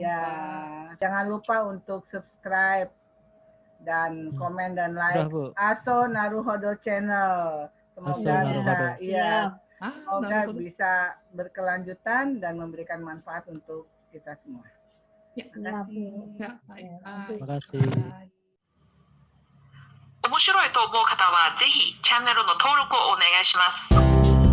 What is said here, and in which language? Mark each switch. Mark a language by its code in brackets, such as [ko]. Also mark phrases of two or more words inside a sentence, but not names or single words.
[id] Ya, jangan lupa untuk subscribe dan komen dan like Aso Naruhodo Channel. Semoga semoga bisa berkelanjutan dan memberikan manfaat untuk kita semua. Terima kasih. Terima kasih. [ja] 面白いと思う方はぜひチャンネルの登録をお願いします。